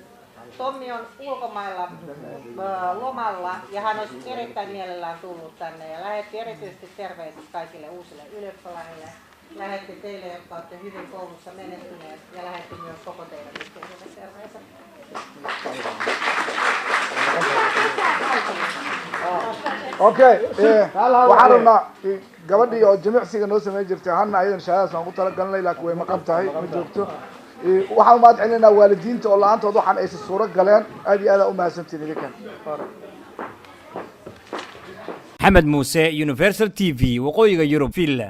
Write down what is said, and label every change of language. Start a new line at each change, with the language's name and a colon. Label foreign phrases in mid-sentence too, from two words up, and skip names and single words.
Finnish: Tommi on ulkomailla lomalla ja hän olisi erittäin mielellään tullut tänne ja lähetti erityisesti terveiset kaikille uusille ylioppilaille. Lähetti teille, jotka olette hyvin koulussa menestyneet ja lähetti myös koko teidän yhteisölle terveiset. Kaikille.
Somali: okay waxaan rabnaa gabadhii oo jimicsiga noo sameyn jirtay hanna ayadan shahaadaas aan ku talagalnay laakiin way maqan tahay ma joogto waxaan mahad celinaa waalidiinta oo la-aantood waxaan aysan suuro galeen aad iyo aad u mahadsantiin idinkan maxamed muuse universal TV waqooyiga Yurub Finland